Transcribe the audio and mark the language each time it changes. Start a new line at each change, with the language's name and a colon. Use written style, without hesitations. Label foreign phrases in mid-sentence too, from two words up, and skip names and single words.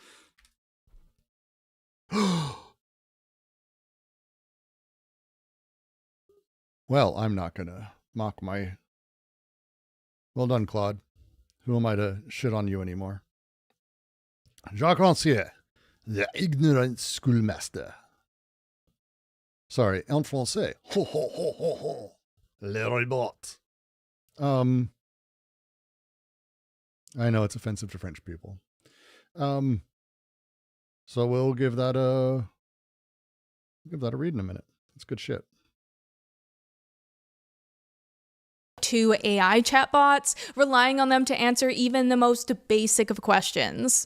English: Well, I'm not going to mock my, well done, Claude. Who am I to shit on you anymore? Jacques Rancière, the Ignorant Schoolmaster. Sorry,
French: en français. Ho, ho, ho, ho, ho. Le robot.
English: I know it's offensive to French people. So we'll give that a read in a minute. It's good shit. To AI chatbots, relying on them to answer even the most basic of questions.